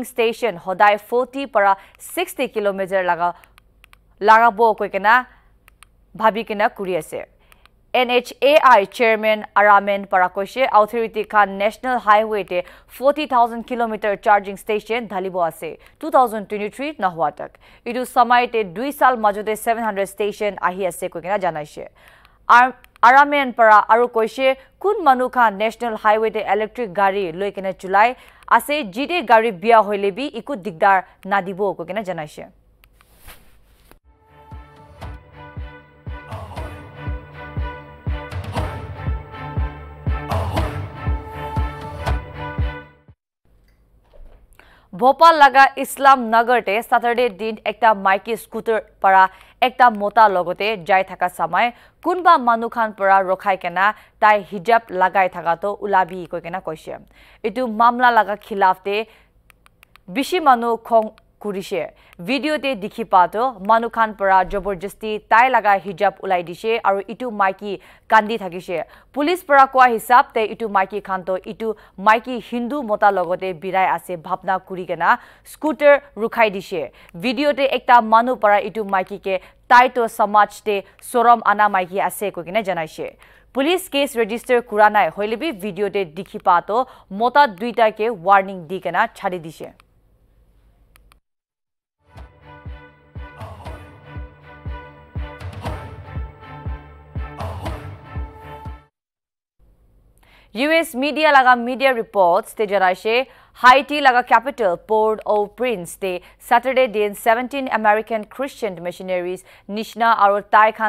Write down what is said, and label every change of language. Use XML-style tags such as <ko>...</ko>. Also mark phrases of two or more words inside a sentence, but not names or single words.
<nag>स्टेशन होदाय 40 परा 60 किलोमीटर लगाबो कोइकेना भाबिकेना कुरि आसे NHAI chairman Aramen Parakoche authority khan</nag> <en>national highway</en> <nag>te 40,000 kilometer</nag> <en>charging station</en> <nag>dhalibo ase 2023 na hua tak idu samay te 2 sal majote 700 station ahi ase koikena janaise Aramen para aru koise kun manu khan</nag> <en>national highway</en> <nag>te electric gari loi kena chulai ase jide gari bia hoile bi iku digdar nadibo ko kena janaise. भोपाल लगा इस्लाम नगर ते सैटरडे दिन एकटा माइकी स्कूटर para ekta mota logote jai thaka samay kunba manukhan para rokhai kena tai hijab lagai thaka to ulabi koi kena koise etu mamla laga khilaf te bishi manu khong kurise video te dikhi pato manukhan para jaborjasti tai laga hijab ulai dise aru itu maiki kandi thakise police para kwa hisab te itu maiki khan to itu maiki hindu mota logote birai ase bhapna kuri kena scooter rukhai dise video te ekta manu para itu maiki ke tai to samaj te soram ana maiki ase ko kena janaise</nag> <en>police case register</en> <nag>kuranai hoilebi video te dikhi pato mota duita ke warning di kena chhadi dise.</nag> <en>US media</en> <nag>laga</nag> <en>media reports</en> <nag>te jaraise Haiti laga capital Port-au-Prince te Saturday din 17</nag> <en>American Christian missionaries</en> <nag>Nishna aru Tai Khan</nag>